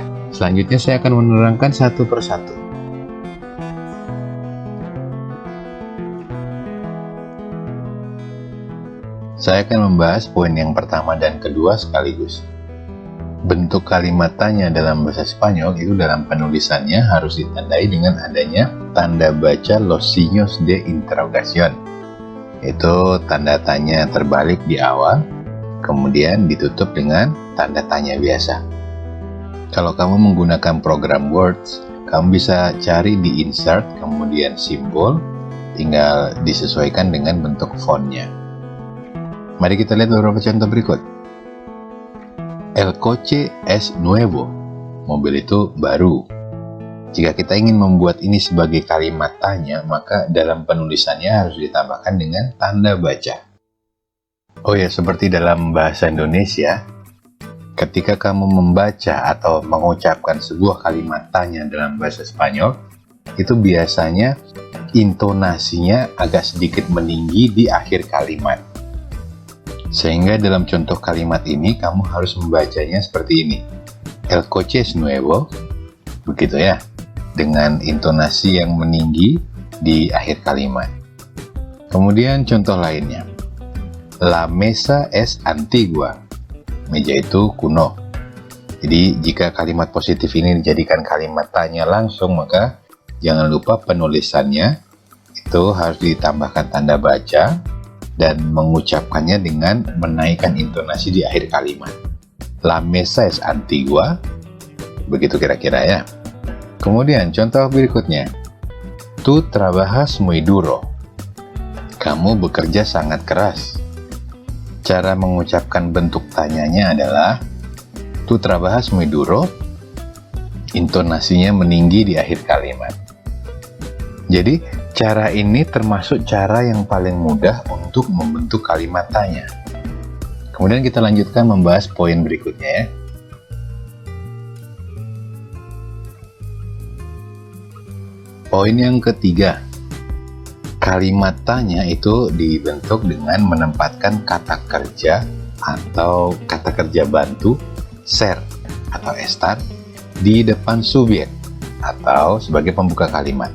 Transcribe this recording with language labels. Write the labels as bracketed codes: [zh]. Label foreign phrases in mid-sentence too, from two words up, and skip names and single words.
[id] Selanjutnya saya akan menerangkan satu persatu. Saya akan membahas poin yang pertama dan kedua sekaligus. Bentuk kalimat tanya dalam bahasa Spanyol itu dalam penulisannya harus ditandai dengan adanya tanda baca [es] los signos de interrogación. [id] Itu tanda tanya terbalik di awal, kemudian ditutup dengan tanda tanya biasa. Kalau kamu menggunakan program Words, kamu bisa cari di insert, kemudian simbol, tinggal disesuaikan dengan bentuk fontnya. Mari kita lihat beberapa contoh berikut. [es] El coche es nuevo. [id] Mobil itu baru. Jika kita ingin membuat ini sebagai kalimat tanya, maka dalam penulisannya harus ditambahkan dengan tanda baca. Oh ya, seperti dalam bahasa Indonesia, ketika kamu membaca atau mengucapkan sebuah kalimat tanya dalam bahasa Spanyol, itu biasanya intonasinya agak sedikit meninggi di akhir kalimat. Sehingga dalam contoh kalimat ini kamu harus membacanya seperti ini. [es] El coche es nuevo. [id] Begitu ya. Dengan intonasi yang meninggi di akhir kalimat. Kemudian contoh lainnya. [es] La mesa es antigua. [id] Meja itu kuno. Jadi jika kalimat positif ini dijadikan kalimat tanya langsung, maka jangan lupa penulisannya itu harus ditambahkan tanda baca dan mengucapkannya dengan menaikkan intonasi di akhir kalimat. [es] La mesa es antigua, [id] begitu kira-kira ya. Kemudian contoh berikutnya, [es] tú trabajas muy duro. [id] Kamu bekerja sangat keras. Cara mengucapkan bentuk tanyanya adalah [es] tú trabajas muy duro, [id] intonasinya meninggi di akhir kalimat. Jadi, cara ini termasuk cara yang paling mudah untuk membentuk kalimat tanya. Kemudian kita lanjutkan membahas poin berikutnya ya. Poin yang ketiga, kalimat tanya itu dibentuk dengan menempatkan kata kerja atau kata kerja bantu ser atau estar di depan subjek atau sebagai pembuka kalimat.